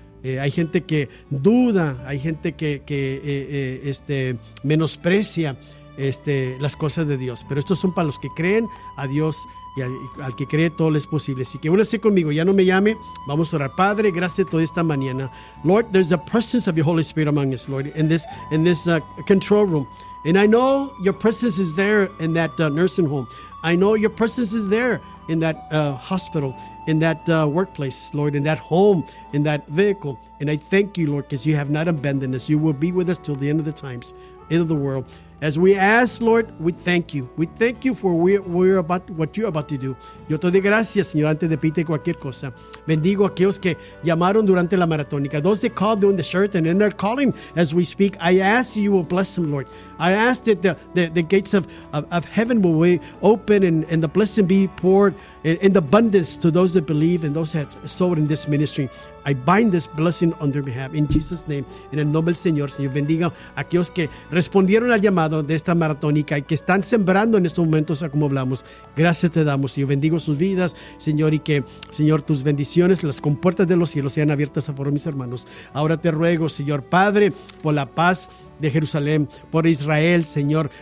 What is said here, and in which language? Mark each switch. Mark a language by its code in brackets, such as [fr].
[es] Hay gente que duda, hay gente que menosprecia las cosas de Dios. Pero estos son para los que creen a Dios y al que cree todo lo es posible. Así que únase conmigo, ya no me llame, vamos a orar. Padre, gracias toda esta mañana. [en] Lord, there's the presence of your Holy Spirit among us, Lord, in this control room. And I know your presence is there in that nursing home. I know your presence is there in that hospital, in that workplace, Lord, in that home, in that vehicle. And I thank you, Lord, because you have not abandoned us. You will be with us till the end of the times, end of the world. As we ask, Lord, we thank you. We thank you for what you're about to do. [es] Yo te doy gracias, Señor, antes de pedirte cualquier cosa. Bendigo a aquellos que llamaron durante la maratónica. [en] Those that called during the shirt and in their calling as we speak, I ask you will bless them, Lord. I ask that the gates of heaven will be open and the blessing be poured in abundance to those that believe and those that have sowed in this ministry. I bind this blessing on their behalf in Jesus' name. [es] En el nombre del Señor, Señor, bendiga a aquellos que respondieron al llamado de esta maratónica y que están sembrando en estos momentos, como hablamos. Gracias te damos, Señor. Bendigo sus vidas, Señor, y que, Señor, tus bendiciones, las compuertas de los cielos sean abiertas a favor, mis hermanos. Ahora te ruego, Señor Padre, por la paz de Jerusalén, por Israel, Señor.